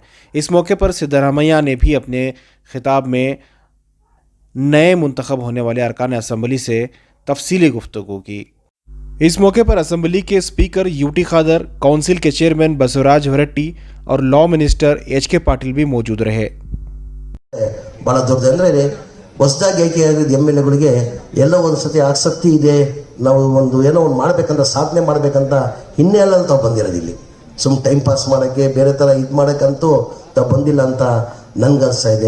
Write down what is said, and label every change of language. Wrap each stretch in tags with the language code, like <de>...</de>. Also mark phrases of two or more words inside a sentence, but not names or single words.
<ur>اس موقع پر سدھرامیا نے بھی اپنے خطاب میں نئے منتخب ہونے والے ارکان اسمبلی سے تفصیلی گفتگو کی۔ اس موقع پر اسمبلی کے اسپیکر UT خادر، کونسل کے چیئرمین بسوراج ಹೊರಟ್ಟಿ اور لا منسٹر HK ಪಾಟೀಲ್ بھی موجود رہے۔</ur> <kn>ಬಹಳ ದೊಡ್ಡದಂದ್ರೆ ಹೊಸದಾಗಿ ಆಯ್ಕೆಯಾಗಿದ್ದ MLAಗಳಿಗೆ ಎಲ್ಲ ಒಂದು ಸತಿ ಆಸಕ್ತಿ ಇದೆ, ನಾವು ಏನೋ ಒಂದು ಮಾಡಬೇಕಂತ ಸಾಧನೆ ಮಾಡಬೇಕಂತ ಹಿನ್ನೆಲೆಯಲ್ಲಿ ತಾವು ಬಂದಿರೋದು ಇಲ್ಲಿ ಸುಮ್ಮನೆ</kn> <en>time pass</en> <kn>ಮಾಡೋಕ್ಕೆ ಬೇರೆ ಥರ ಇದು ಮಾಡೋಕ್ಕಂತೂ ತಾವು ಬಂದಿಲ್ಲ ಅಂತ ನನಗನ್ನಿಸ್ತಾ ಇದೆ।</kn>